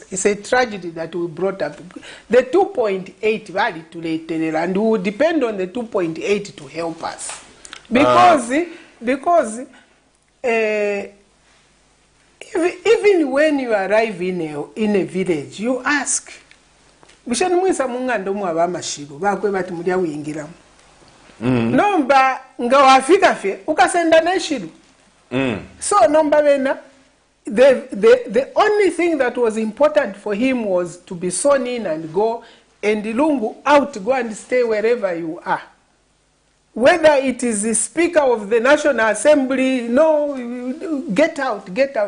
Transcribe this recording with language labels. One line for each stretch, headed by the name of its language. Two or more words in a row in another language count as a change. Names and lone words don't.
English: It's a tragedy that we brought up. The 2.8 valid to later, and we will depend on the 2.8 to help us. Because even when you arrive in a village, you ask,
Bemba: nomba nga wafika fe ukasenda neshiru.
English: So number one, the only thing that was important for him was to be sworn in and go, and Lungu out, go and stay wherever you are. Whether it is the Speaker of the National Assembly, no, get out, get out.